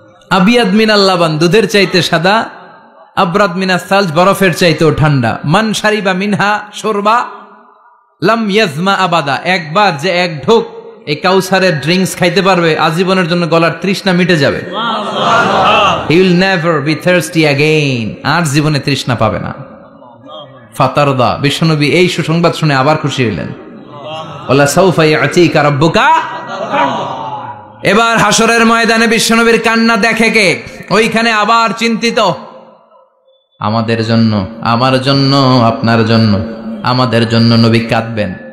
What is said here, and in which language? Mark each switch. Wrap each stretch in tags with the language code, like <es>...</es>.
<ar>আবিয়াদ মিনাল লাবান,</ar> <bn>দুধের চাইতে সাদা।</bn> <ar>আবরাদ মিনাস সালজ,</ar> <bn>বরফের চাইতেও ঠান্ডা।</bn> <ar>মান শারিবা মিনহা শুরবা লাম ইয়াজমা আবাদা,</ar> <bn>একবার যে এক ঢোক এই কাউসারের ড্রিঙ্কস খাইতে পারবে আজীবনের জন্য গলার তৃষ্ণা মিটে যাবে।</bn> <en>He will never be thirsty again,</en> <bn>আর জীবনে তৃষ্ণা পাবে না। ফাতারদা, বিশ্বনবী এই সুসংবাদ শুনে আবার খুশি হলেন।</bn> <ar>ওয়ালা সাউফা ইয়াতিকা রাব্বুকা।</ar> <bn>এবার হাসরের ময়দানে বিশ্বনবীর কান্না দেখে কে? ওইখানে আবার চিন্তিত, আমাদের জন্য, আমার জন্য, আপনার জন্য, আমাদের জন্য নবী কাঁদবেন।</bn>